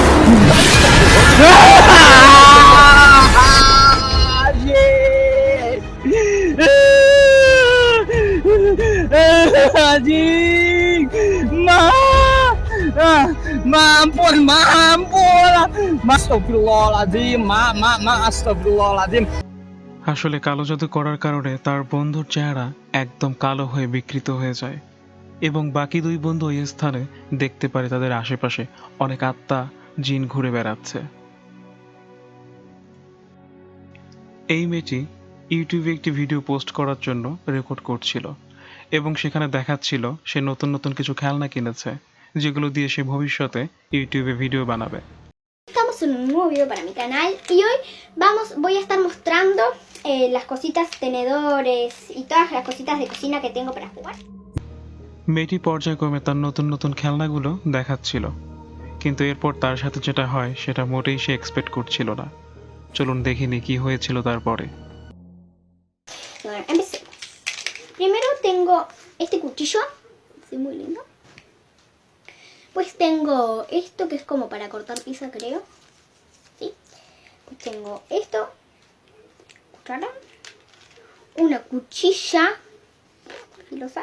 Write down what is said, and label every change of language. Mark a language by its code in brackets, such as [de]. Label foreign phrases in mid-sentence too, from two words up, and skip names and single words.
[id] Anjing, ampun, astagfirullahaladzim, astagfirullahaladzim. [bn] আসলে কালো জাদু করার কারণে তার বন্ধুর চেহারা একদম কালো হয়ে বিকৃত হয়ে যায় এবং বাকি 2 বন্ধু ওই স্থানে দেখতে পারে তাদের আশেপাশে অনেক আত্মা জিন ঘুরে বেড়াচ্ছে। এই মেয়েটি ইউটিউবে একটি ভিডিও পোস্ট করার জন্য রেকর্ড করছিল এবং সেখানে দেখাচ্ছিল সে নতুন নতুন কিছু খেলনা কিনেছে যেগুলো দিয়ে সে ভবিষ্যতে ইউটিউবে ভিডিও বানাবে। [es] Estamos en un nuevo video para mi canal y hoy voy a estar mostrando las cositas, tenedores y todas las cositas de cocina que tengo para jugar. [bn] মেয়েটি পর্যায়ক্রমে তার নতুন নতুন খেলনাগুলো দেখাচ্ছিল, কিন্তু এরপর তার সাথে যেটা হয় সেটা মোটেই সে এক্সপেক্ট করছিল না। চলুন দেখিনি কি হয়েছিল তারপরে। [es] Bueno, empecemos. Primero tengo este cuchillo, es muy lindo. Pues tengo esto que es como para cortar pizza, creo. ¿Sí? Pues tengo esto, cuchara, una cuchilla filosa.